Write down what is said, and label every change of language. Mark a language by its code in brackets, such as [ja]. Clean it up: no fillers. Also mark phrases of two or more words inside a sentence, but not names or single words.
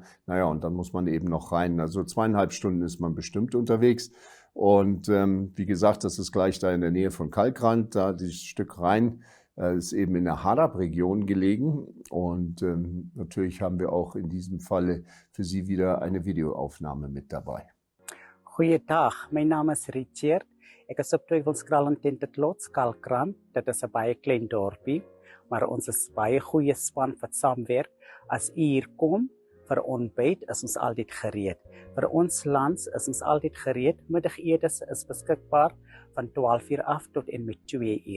[de] Naja, und dann muss man eben noch rein. Also 2,5 Stunden ist man bestimmt unterwegs. Und wie gesagt, das ist gleich da in der Nähe von Kalkrand. Da dieses Stück rein ist eben in der Hadab-Region gelegen. Und natürlich haben wir auch in diesem Falle für Sie wieder eine Videoaufnahme mit dabei. [af] Goeiedag, my naam is Richard. Ek is op Tuefellskrallen tent het Lots, Kalkrand. Dit is 'n baie klein dorpie, maar ons is baie goeie span wat saamwerk. As u hier kom vir ontbyt, is ons altyd gereed. Vir ons lunch is ons altyd gereed. Middagetes is beskikbaar van 12 uur af tot en met 2 uur.